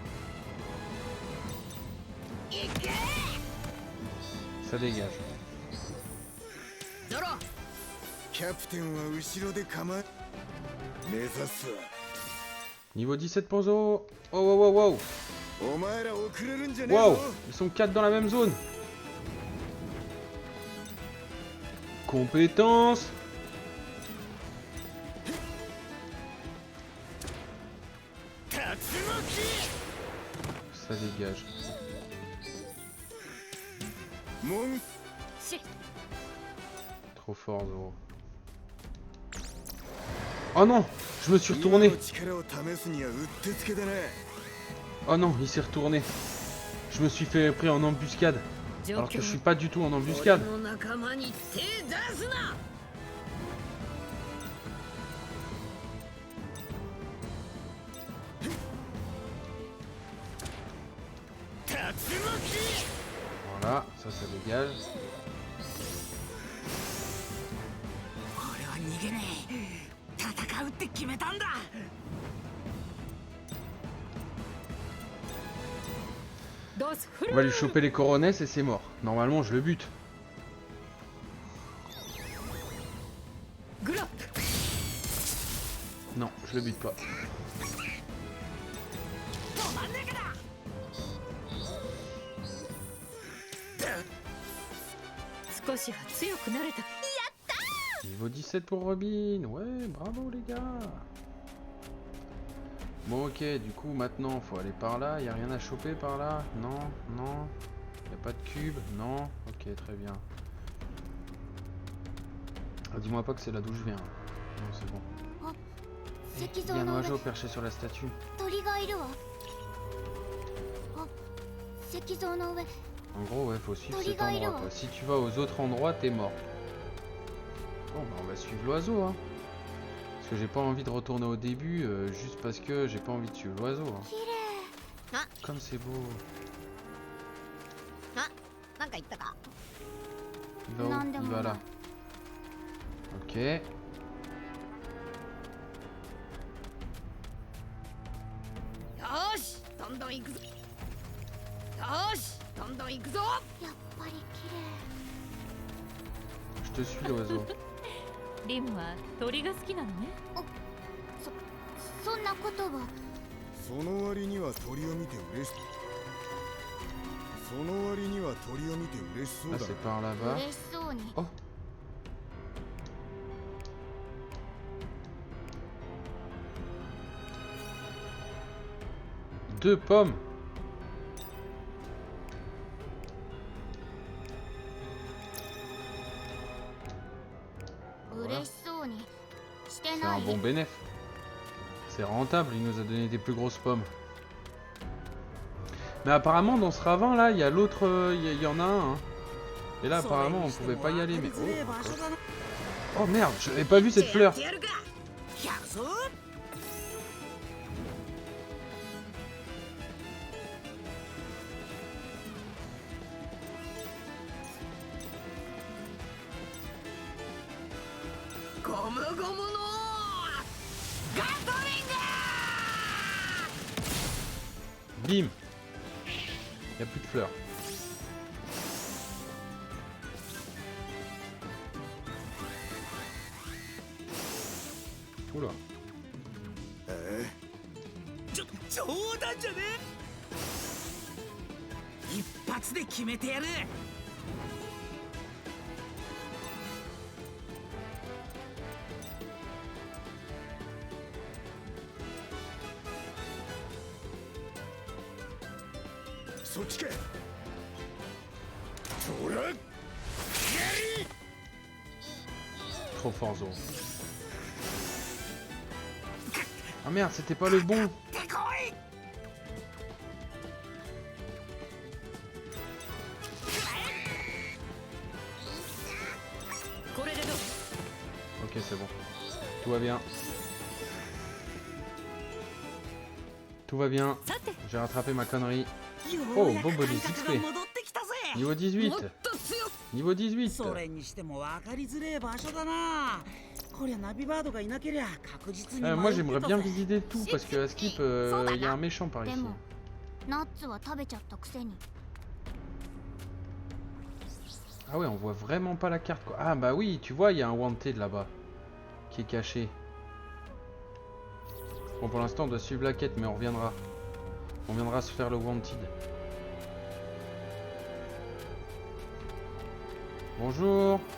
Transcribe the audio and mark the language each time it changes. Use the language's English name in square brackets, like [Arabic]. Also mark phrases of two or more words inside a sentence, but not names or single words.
[French] Ça dégage. [Japanese] ドロー。キャプテンは後ろで構え目指すわ [French] Niveau 17 pour Zoro. [English] Oh, wow, wow, wow. [Japanese] お前ら遅れるんじゃねえ [English] Wow, [Japanese] ぞ [French] ils sont 4 dans la même zone. Compétence. Ça dégage. [Japanese] もんし [French] Trop fort, Zoro. Oh non, je me suis retourné. [Japanese] 今の力を試すにはうってつけだな [French] Oh non, il s'est retourné. Je me suis fait pris en embuscade. [Japanese] 状 [French] Alors que [Japanese] 況 [French] je suis pas du tout en [Japanese] 俺 [French] embuscade. [Japanese] の仲間に手出すな。 [French] Voilà, ça dégage. [Japanese] 俺は逃げねえ。戦うって決めたんだ。ドスフ [French] On [Japanese] ル [French] va lui choper les coronesses et c'est mort. Normalement, je le bute. [Japanese] グラップ。 [French] Non, je le bute pas. [Japanese] 止まんねえかだ。少しは強くなれた。 [French] Niveau 17 pour Robin. Ouais, bravo les gars. Bon, ok, du coup, maintenant, faut aller par là. Y a rien à choper par là? Non, non. Y a pas de cube? Non. Ok, très bien. Ah, dis-moi pas que c'est là d'où je viens. Non, c'est bon. [Japanese] 石 [French] Il y a [Japanese] 像 [French] un [Japanese] の上 [French] oiseau perché sur la statue. [Japanese] 鳥がいるわあ石像の上 [French] En gros, ouais, faut suivre cet [Japanese] Torigairo. [French] endroit, quoi. Si tu vas aux autres endroits, t'es mort. Bon, bah, on va suivre l'oiseau, hein. Parce que j'ai pas envie de retourner au début, juste parce que j'ai pas envie de suivre l'oiseau, hein. [Japanese] 綺麗 [French] Comme c'est beau. [Japanese] なんか言ったか [French] Il va où? [Japanese] なんで [French] Il [Japanese] も [French] va [Japanese] ない [French] là. Ok. [Japanese] よーし、どんどん行くぞ。よーし、どんどん行くぞ。やっぱり綺 [French] Je te suis, l'oiseau. [Japanese] リムは鳥が好きなのね。麗そんなことはその割には鳥を見て嬉しその割には鳥を見て嬉しそう [French] Là, [Japanese] だ [French] c'est par là-bas. [Japanese] 嬉しそうに [French] Oh. Deux pommes. Voilà. [Japanese] 嬉しそうにして [French] C'est [Japanese] な [French] un [Japanese] い [French] bon bénéf. C'est rentable, il nous a donné des plus grosses pommes. Mais apparemment dans ce ravin là, il y a l'autre, il y en a un. Hein. Et là apparemment on pouvait pas y aller mais... Oh merde, j'avais pas vu cette fleur. [Japanese] やるか。やるぞ。ゴムゴムのガトリング。 [French] Bim. Il y a plus de fleurs. Oula. [Japanese] 冗談じゃねえ。一発で決めてやる。そっちかほら [French] Trop fort Zoro. Ah merde, c'était pas le bon. [Japanese] てこい。これでどう？ [French] Ok, c'est bon. Tout va bien. Tout va bien. [Japanese] さて、 [French] J'ai rattrapé ma connerie. [Japanese] よおううやくボンボリー感覚 6P が戻ってきたぞ。 [French] Niveau 18. Niveau 18. [Japanese] それにしても分かりづれえ場所だな。こりゃナビバードがいなけりゃ確実に [French] Moi j'aimerais bien visiter tout parce que à Skip il y a un méchant par [Japanese] で [French] ici. [Japanese] もナッツは食べちゃったくせに [French] Ah ouais, on voit vraiment pas la carte quoi. Ah bah oui, tu vois, il y a un wanted là-bas qui est caché. Bon, pour l'instant on doit suivre la quête mais on reviendra. On viendra se faire le wanted. Bonjour.